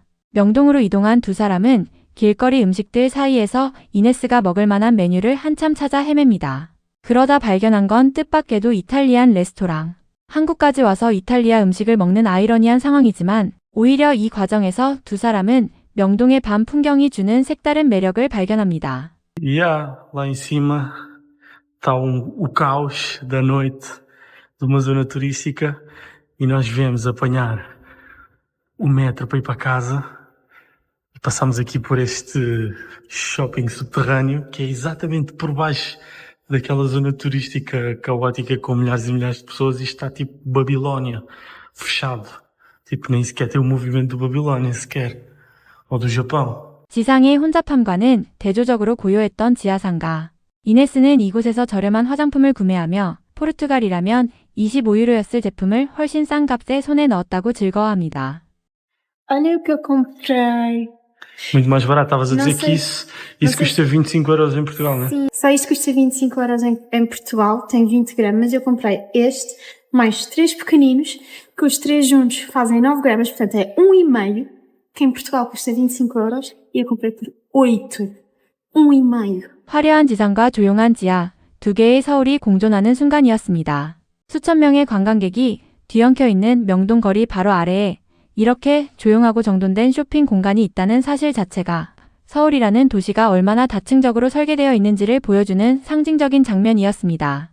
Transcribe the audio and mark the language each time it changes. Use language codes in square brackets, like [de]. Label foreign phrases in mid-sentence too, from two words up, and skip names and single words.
[ko] 명동으로 이동한 두 사람은 길거리 음식들 사이에서 이네스가 먹을 만한 메뉴를 한참 찾아 헤맵니다. 그러다 발견한 건 뜻밖에도 이탈리안 레스토랑. 한국까지 와서 이탈리아 음식을 먹는 아이러니한 상황이지만 오히려 이 과정에서 두 사람은 명동의 밤 풍경이 주는 색다른 매력을 발견합니다. [pt] Lá em cima está o caos da noite de uma zona turística e nós viemos apanhar o metro para ir para casa. Passámos aqui por este shopping subterrâneo que é exatamente por baixo daquela zona turística caótica com milhares e milhares de pessoas e está tipo Babilónia, fechado. Tipo, nem sequer tem o movimento do Babilónia sequer. ou do Japão. [ko] 지상의 혼잡함과는 대조적으로 고요했던 지하상가. 이네스는 이곳에서 저렴한 화장품을 구매하며 포르투갈이라면 25유로였을 제품을 훨씬 싼 값에 손에 넣었다고 즐거워합니다. [pt] Olha o que eu comprei. Muito mais barato. Estavas a Não dizer sei- que isso não sei custa 25 euros em Portugal, não é? Sim, só isto custa 25 euros em Portugal, tem 20 gramas, mas eu comprei este, mais 3 pequeninos, que os 3 juntos fazem 9 gramas, portanto é 1,5, que em Portugal custa 25 euros, e eu comprei por 8. 1,5. [ko] 화려한 지상과 조용한 지하, 두 개의 서울이 공존하는 순간이었습니다. 수천 명의 관광객이 뒤엉켜 있는 명동거리 바로 아래에 이렇게 조용하고 정돈된 쇼핑 공간이 있다는 사실 자체가 서울이라는 도시가 얼마나 다층적으로 설계되어 있는지를 보여주는 상징적인 장면이었습니다.